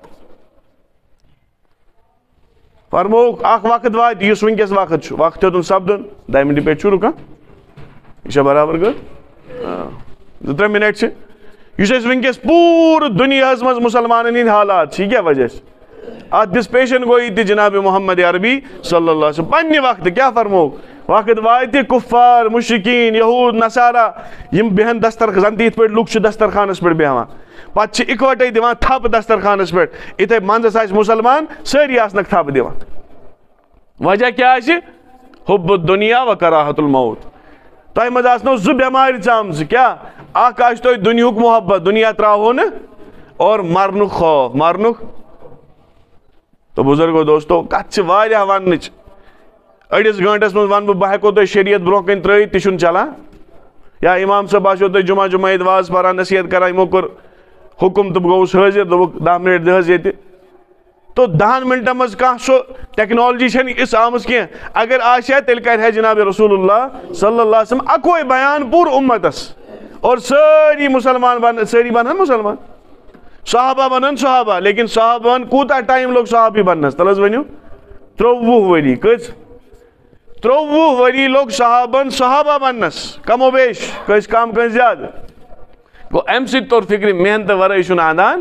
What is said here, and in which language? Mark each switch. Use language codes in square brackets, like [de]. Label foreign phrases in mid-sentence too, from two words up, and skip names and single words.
[ks] فرموک اکھ وقت واتہِ یُس وٕنکیٚس وقت چھُ وقت ہیوٚتُن سپدُن 10 منٹہِ پٮ۪ٹھ چھُ رُکان یہ چھا برابر گٔے 2-3 منٹ چھِ یُس أسۍ وٕنکیٚس پوٗرٕ دُنیاہس منٛز مُسلمانن ہٕنٛدۍ حالات چھِ یہِ کیاہ وجہ چھِ اتھ دِژ پیشن گویی تہِ جناب محمد عربی [ar] صلی اللہ علیہ وسلم [ks] پننہِ وقتہٕ کیاہ فرموک وقت واتہِ کُفار مُشرکیٖن یہوٗد نصارا یِم بیہن زن تہِ یِتھ پٲٹھۍ لُکھ چھِ دسترخانس پٮ۪ٹھ بیہوان پتہٕ چھِ اِکوٹے دِوان تھپھ دسترخانس پٮ۪ٹھ یِتھے منٛزس آسہِ مُسلمان سٲری آسنکھ تھپھ دِوان وجہ کیاہ آسہِ [ar] حُب الدُنیا و کراہت الموت [ks] تۄہہِ منٛز آسنو زٕ بٮ۪مارِ ژامژٕ کیاہ اکھ آسہِ تۄہہِ دُنیہُک محبت دُنیا تراوہو نہٕ اور مرنُک خوف مرنُک تو بُزرگو دوستو کتھ چھِ واریاہ وننٕچ أڑِس گٲنٹس منٛز ونہٕ بہٕ ہٮ۪کو تۄہہِ شریعت برونٛہہ کَنۍ ترٲیِتھ تہِ چھُنہٕ چلان یا امام صٲب آسیو تۄہہِ جمعہ جمعہ ییٚتہِ واز پران نصیحت کران یِمو کوٚر حُکُم تہٕ بہٕ گوٚوُس حٲضِر دوٚپُکھ 10 منٹ دِ حظ ییٚتہِ تو 10 منٹن منٛز کانٛہہ سُہ ٹیکنالجی چھنہٕ یِژھ آمٕژ کینٛہہ اگر آسہِ ہا تیٚلہِ کرِ ہا جناب رسول اللہ [ar] صلی اللہ علیہ وسلم [ks] اکوے بیان پوٗرٕ اُمتس اور سٲری مُسلمان سٲری بنہن مُسلمان صحابہ بنن صحابہ لیکن صحابہن کوٗتاہ ٹایم لوٚگ صحابی بننس تل حظ ؤنِو 23 ؤری کٔژ 23 ؤری لوٚگ صحابن صحابہ بننس کم و بیش کٲنٛسہِ کم کٲنٛسہِ زیادٕ گوٚو امہِ سۭتۍ توٚر فکرِ محنتہٕ ورٲے چھُنہٕ اندان